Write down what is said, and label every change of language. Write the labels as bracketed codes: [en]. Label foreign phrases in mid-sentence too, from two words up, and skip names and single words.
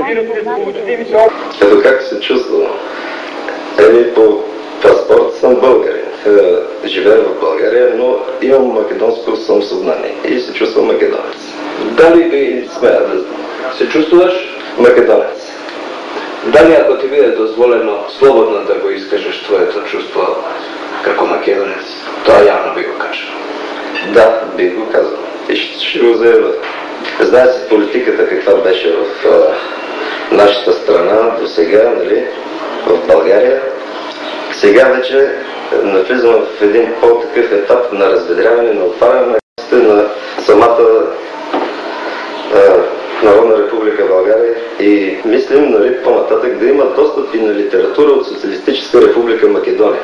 [bg] Ето как се чувствам? По паспорт съм българин. Живея в България, но имам македонско самосъзнание и се чувствам македонец. Дали ви смея да се чувстваш македонец? [mk] Дали ако ти биде дозволено слободно да го изкажеш твоето чувство како македонец, тоа јавно би го кажа. [bg] Да, би го казал. И ще го заявя. Знае се политиката каква беше в нашата страна до сега, нали, в България. Сега вече навлизаме в един по-такъв етап на разведряване, на отваряне на самата Народна република България и мислим, нали, по-нататък да има достъп и на литература от Социалистическа република Македония.